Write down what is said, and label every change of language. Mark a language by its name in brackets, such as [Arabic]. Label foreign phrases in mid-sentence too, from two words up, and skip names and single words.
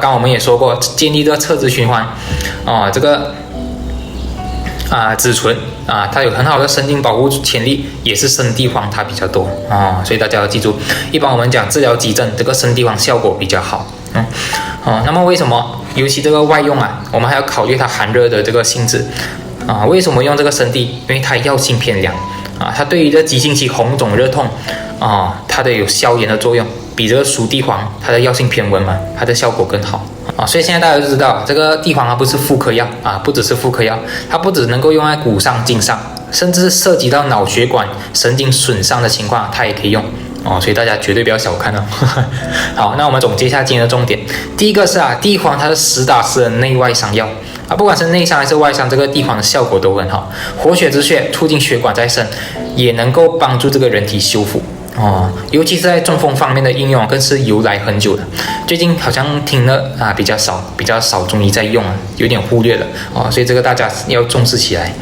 [Chinese] 剛剛我們也說過，建立這個側支循環這個紫醇它有很好的生津保護潛力，也是生地黃它比較多所以大家要記住，一般我們講治療急症，這個生地黃效果比较好那麼為什麼尤其這個外用我們還要考慮它寒熱的這個性質為什麼用這個生地？因為它藥性偏涼它對於這急性期紅腫熱痛它的有消炎的作用，比這個熟地黃它的药性偏溫嘛，它的效果更好所以現在大家都知道，这個地黄它不是婦科藥不只是婦科药，它不只能夠用在骨傷、筋傷，甚至是涉及到腦血管、神經損傷的情況，它也可以用所以大家絕對不要小看好，那我們總結一下今天的重點。第一個是地黃它是實打實的內外傷藥不管是內傷還是外傷，這個地黃的效果都很好，活血止血，促進血管再生，也能夠幫助這個人體修復尤其是在中風方面的應用更是由來很久的。最近好像聽了比较少中醫在用有點忽略了所以這個大家要重視起來。